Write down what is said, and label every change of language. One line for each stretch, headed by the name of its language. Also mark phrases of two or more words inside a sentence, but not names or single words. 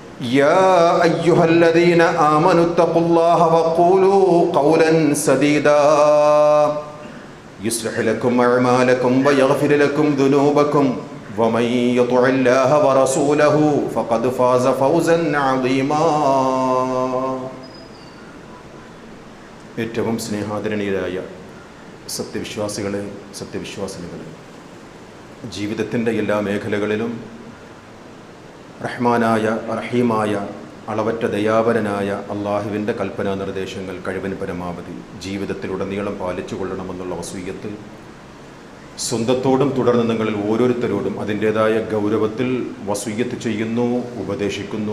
Arabic: يا أيها الذين آمنوا اتقوا الله وقولوا قولا سديدا يصلح لكم أعمالكم ويغفر لكم ذنوبكم ومن يطع الله ورسوله فقد فاز فوزا عظيما.
Malayalam: ഏറ്റവും സ്നേഹാദരണീയരായ സത്യവിശ്വാസികളെ, സത്യവിശ്വാസിനികളെ, ജീവിതത്തിൻ്റെ എല്ലാ മേഖലകളിലും റഹ്മാനായ റഹീമായ അളവറ്റ ദയാപരനായ അള്ളാഹുവിൻ്റെ കൽപ്പനാ നിർദ്ദേശങ്ങൾ കഴിവിന് പരമാവധി ജീവിതത്തിലുടനീളം പാലിച്ചു കൊള്ളണമെന്നുള്ള വസീയത്ത് സ്വന്തത്തോടും തുടർന്ന് നിങ്ങളിൽ ഓരോരുത്തരോടും അതിൻ്റേതായ ഗൗരവത്തിൽ വസീയത്ത് ചെയ്യുന്നു, ഉപദേശിക്കുന്നു.